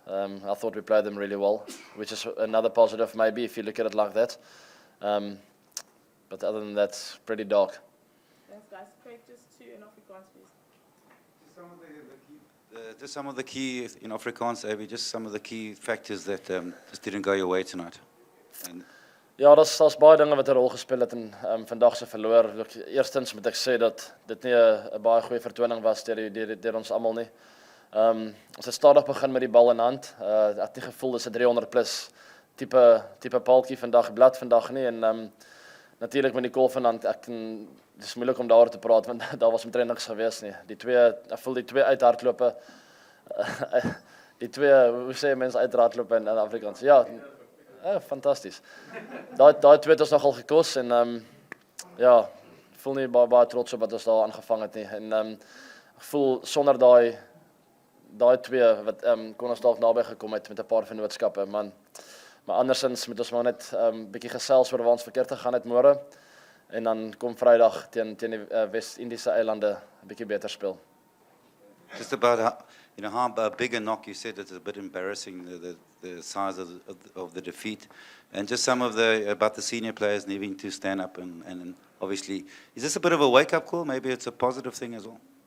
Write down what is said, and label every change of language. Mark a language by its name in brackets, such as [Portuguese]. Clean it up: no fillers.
[English] I thought we played them really well, which is another positive maybe if you look at it like that. But other than that, pretty dark. Thanks, guys. Craig, just two in Afrikaans, please. Just some of the key in Afrikaans, Abby, just some of the key factors that just didn't go your way tonight. And [Afrikaans] ja, daar's baie dinge wat 'n rol gespeel het in vandag se verloor. Eerstens moet ek sê dat dit nie 'n baie goeie vertoning was deur ons almal nie. Ons het stadig begin met die bal in hand. Ek het nie gevoel dis 'n 300 plus tipe paaltjie blad vandag nie, en natuurlik met die golf in hand, dis moeilik om daaroor te praat want daar was omtrent niks gewees nie. Ek voel die twee uithardlope, die twee, hoe sê mense uithardlope in Afrikaans? Ja, fantasties. Daai twee het ons nogal gekos, en ja, ek voel nie baie trots op wat ons daar aangevang het nie. En ek voel sonder daai twee wat kon ons dalk naby gekom het met 'n paar vennootskappe, man. Maar andersins moet ons maar net bietjie gesels oor waar ons verkeerd gegaan het môre en dan kom Vrydag teen die Wes-Indiese eilande 'n bietjie beter speel. [English] Just about how big a knock you said it's a bit embarrassing the size of the defeat, and just some of about the senior players needing to stand up and obviously is this a bit of a wake up call? Maybe it's a positive thing as well.